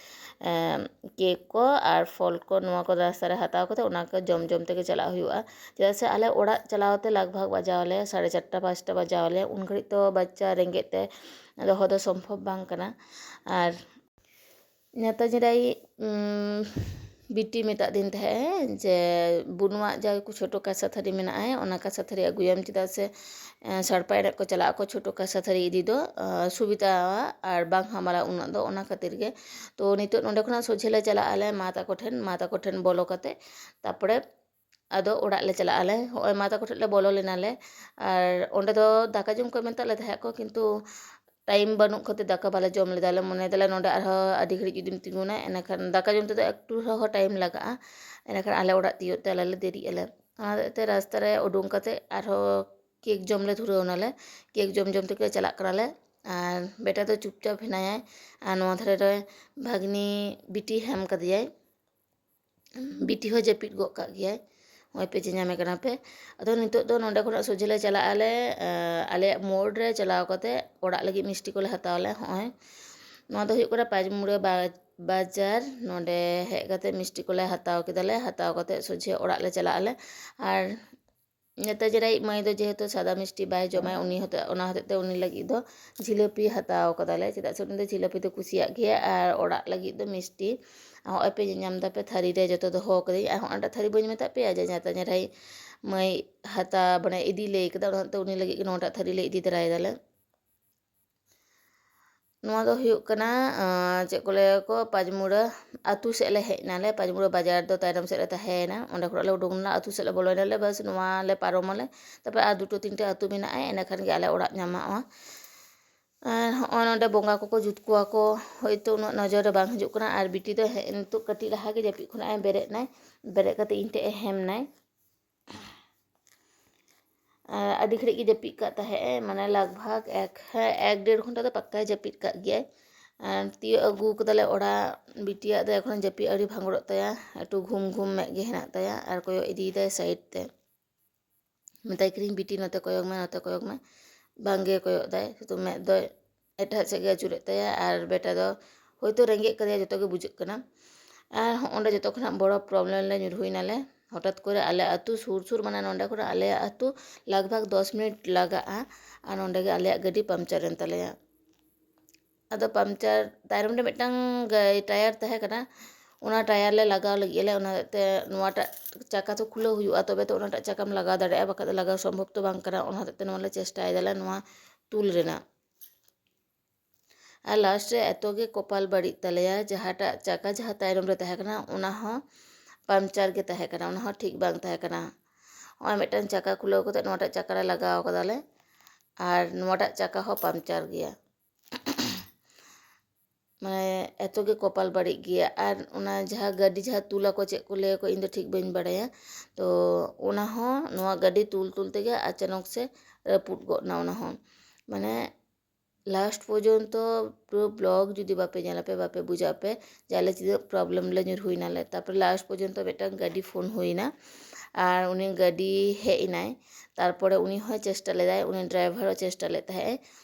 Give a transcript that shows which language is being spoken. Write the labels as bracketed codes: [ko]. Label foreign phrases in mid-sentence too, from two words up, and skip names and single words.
[sat] केक को और फल को नवा को रास्ता रे हताव कते ओना को जम जम तेगे चला हुआ चेदा से आले ओड़ा चलावते लगभग बजावले 4:30 5टा बजावले उन घड़ी तो बच्चा रेंगे ते दोह दो सम्भव बांग कना और नेता जराई बिटी मेता दिन थे जे बुनुआ जा को छोटो कासा थरी मेना है ओना कासा थरी अगुयम चिदा से सड़पा एने को चला को छोटो कासा थरी इदी दो सुविधा और बांग हमारा उना दो ओना खातिर गे तो नितो नोंडे खना सोझेले चला आले माता को ठेन बोलो कते तापड़े अदो ओड़ा ले चला आले होय माता को ठेन ले बोलो लेनाले और ओंडे दो दाका जम को मेता ले थाया को किन्तु टाइम बनू खाते दाका बाले जम लेदाले मने दाले नोंडे आरो आदि घड़ी जुदिम तिंगुना एनाखान दाका जम ते एकटू रहो टाइम लगा एनाखान आले ओड़ा तियो ते आले देरी आले ते रास्ता रे उडुंग कते आरो केक जम ले धुरौनाले केक जम जम ते चला कराले और बेटा तो चुपचाप हेनाया और नवा धरे रे भागनी बिटी हेम कदियाय बिटी हो जपिट गो का गया वही पे चेंजामे कना पे अदो नितो दो नोंडे खना सोझेले चला आले आले मोड़ रे चलाव कते ओड़ा लगी मिष्टि को ले हतावले होय नवा दो हुई करा पाजमुड़े बाजार नोंडे हेज कते मिष्टि को ले हताव केदाले हताव कते सोझे ओड़ा ले चला आले और नेता जराई मई दो जेहेतु सादा मिष्टि बाय जमाय उनी होते ओना होते उनी लगी दो जिलेपी हताव कदाले चिदा से उनी दो जिलेपी तो कुसिया गया और ओड़ा लगी दो मिष्टि होय पे नाम दापे थारी रे जतो दो हो कदी आ होंडा थारी बइन मेता पे आ जाता जराई मई हता बने इदी ले कदा ओना तो उनी लगी नोटा थारी ले इदी तराय दाले नवा दो हुयुक कना चेक को ले को पाजमुड़ा आतु से ले हेनाले पाजमुड़ा बाजार दो तायरम से ले ताहेना ओंडे खड़ा ले उडुंगना आतु से ले बोलोनाले बस नवा ले पारोमाले तबे आ दुटो तीनटे आतु मेना एना खान गे आले ओड़ा नामावा और नोंडे बोंगा को जुत कुआ को होयतो उना नजर बांग हजुक कना और बिटी दो नितो कटी लहा गे जपि खुना बेरे नाय बेरे कते इनटे हेम नाय आदि घड़ी की जपीद का ताहे माने लगभग एक 1.5 घंटा तो पक्का जपीद का गया तीय अगू कदाले ओड़ा बिटिया दो एखन जपीद आड़ी भांगड़ ताया एकटू घूम घूम में गे हेना ताया और कोयो इदी दे साइड ते मेताय करिन बिटी नते कोयोग में बांगे कोयोग दाय तो में दो एटा से गे चुरे ताया और बेटा दो होयतो रेंगे कदिया जतो गे बुझुक कना और ओंडे जतो खना बड़ा प्रॉब्लम ले ᱧᱩᱨᱦᱩᱭᱱᱟᱞᱮ हठात करे आले आतु सुर सुर माने नोंडे खना आले आतु लगभग 10 मिनट लगा और नोंडे गे आले गाड़ी पंचर एन तलेया अदो पंचर तायरम रे मिटांग टायर तहे कना ओना टायर ले लगाव लगिले ओना ते नोवाटा चाका तो खुलो हुआ तबे तो ओनाटा चाकाम लगा दाड़े बका लगाव संभव तो बांग करा ओना ते नोले चेष्टा आइदले नोवा तुल रेना और लास्ट रे एतो गे कपाल बड़ी तलेया जहाटा चाका जहा तायरम रे तहे कना ओना हो पंचर गे तहे कना ओना हो ठीक बांग तहे कना और मिटन चाका खुलो कते नोटा चाका रे लगाव कदाले और नोटा चाका हो पंचर गया माने एतो गे कपाल बड़ी गया और ओना जहा गाड़ी जहा तुला को चेक को ले को इन ठीक बइन बड़ाया तो ओना हो नोवा गाड़ी तुल तुल तेगे अचानक से रपुट गोना ओना हो माने लास्ट पर्यंत पुरो ब्लॉग जुदी बापे जालापे बापे बुझापे जाले चीज प्रॉब्लम ले ᱧᱩᱨᱦᱩᱭᱱᱟᱞᱮ तापर लास्ट पर्यंत बेटा गाड़ी फोन हुईना और उनी गाड़ी हेनाय तारपरे उनी हो चेष्टा लेदाय उनी ड्राइवर चेष्टा ले ताहे